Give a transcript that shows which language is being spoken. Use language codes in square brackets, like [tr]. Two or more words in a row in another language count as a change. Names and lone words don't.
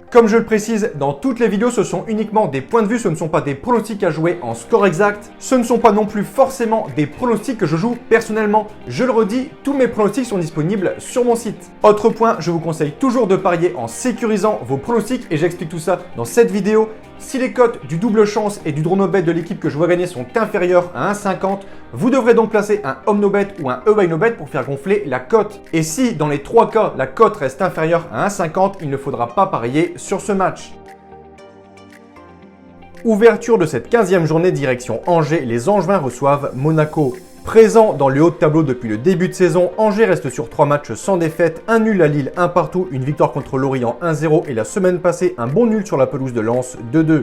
[fr] Comme je le précise, dans toutes les vidéos ce sont uniquement des points de vue, ce ne sont pas des pronostics à jouer en score exact. Ce ne sont pas non plus forcément des pronostics que je joue personnellement. Je le redis, tous mes pronostics sont disponibles sur mon site. Autre point, je vous conseille toujours de parier en sécurisant vos pronostics et j'explique tout ça dans cette vidéo. Si les cotes du double chance et du [en] draw no bet [fr] de l'équipe que je vois gagner sont inférieures à 1,50, vous devrez donc placer un [en] home no bet [fr] ou un [en] away no bet [fr] pour faire gonfler la cote. Et si dans les trois cas la cote reste inférieure à 1,50, il ne faudra pas parier sur ce match. Ouverture de cette 15e journée direction Angers, les Angevins reçoivent Monaco. Présent dans le haut de tableau depuis le début de saison, Angers reste sur 3 matchs sans défaite, un nul à Lille, un partout, une victoire contre Lorient 1-0 et la semaine passée un bon nul sur la pelouse de Lens 2-2.